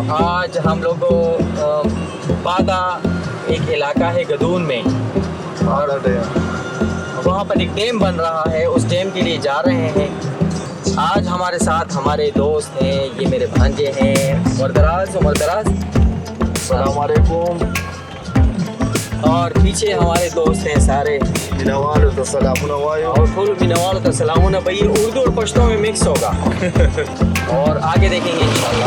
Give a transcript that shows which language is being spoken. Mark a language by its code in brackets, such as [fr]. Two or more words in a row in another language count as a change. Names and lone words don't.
[ur] آج ہم لوگ بادا ایک علاقہ ہے گدون میں اور وہاں پر ایک ڈیم بن رہا ہے. اس ڈیم کے لیے جا رہے ہیں. آج ہمارے ساتھ ہمارے دوست ہیں. یہ میرے بھانجے ہیں مردراز. [ar] السلام علیکم. [ur] اور پیچھے ہمارے دوست ہیں سارے [ps] مینوالو ته سلامونه وایو. اور ټول مینوالو ته سلامونه. [ur] بھائی اردو اور پشتو میں مکس ہوگا اور آگے دیکھیں گے [ar] انشاءاللہ.